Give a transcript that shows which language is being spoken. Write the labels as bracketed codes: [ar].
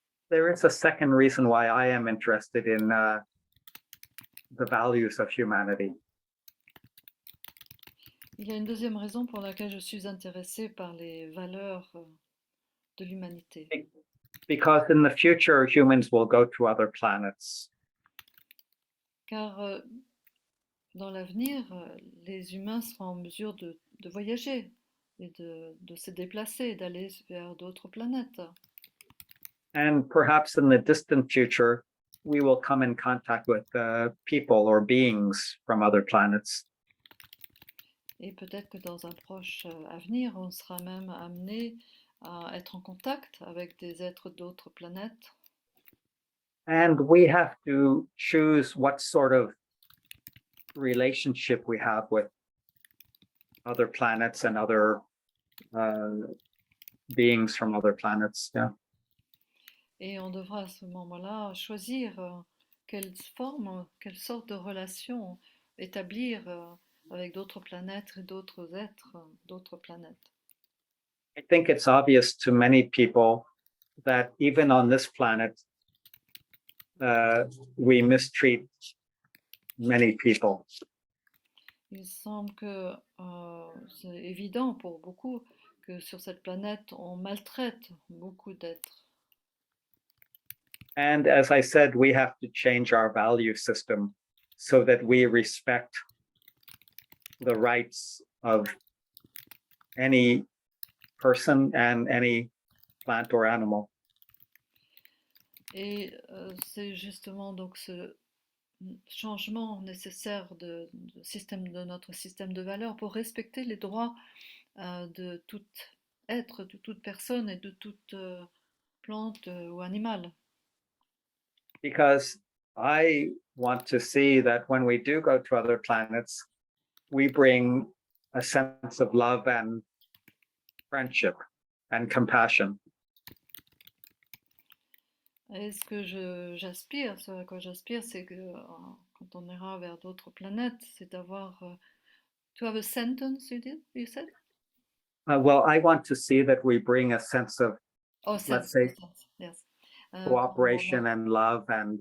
[en] There is a second reason why I am interested in the values of humanity. [fr] Il y a une deuxième raison pour laquelle je suis intéressée par les valeurs de l'humanité. [en] Because in the future, humans will go to other planets. [fr] Car dans l'avenir, les humains seront en mesure de voyager et de se déplacer, d'aller vers d'autres planètes. [en] And perhaps in the distant future, we will come in contact with people or beings from other planets. [fr] Et peut-être que dans un proche avenir, on sera même amené à être en contact avec des êtres d'autres planètes. [en] And we have to choose what sort of relationship we have with other planets and other beings from other planets. Yeah. [fr] Et on devra à ce moment-là choisir quelle forme, quelle sorte de relation établir avec d'autres planètes et d'autres êtres d'autres planètes. [en] I think it's obvious to many people that even on this planet, we mistreat many people. [fr] Il semble que c'est évident pour beaucoup que sur cette planète, on maltraite beaucoup d'êtres. [en] And as I said, we have to change our value system so that we respect the rights of any person and any plant or animal. [fr] Et c'est justement donc ce changement nécessaire de notre système de valeurs pour respecter les droits de tout être, de toute personne et de toute plante ou animal. [en] Because I want to see that when we do go to other planets, we bring a sense of love and friendship and compassion. [fr] Et ce que j'aspire, ce à quoi j'aspire, c'est que quand on ira vers d'autres planètes, c'est d'avoir. [en] To have a sentence, you said? Well, I want to see that we bring a sense of, Oh, let's sense, say, sense, yes. cooperation and love and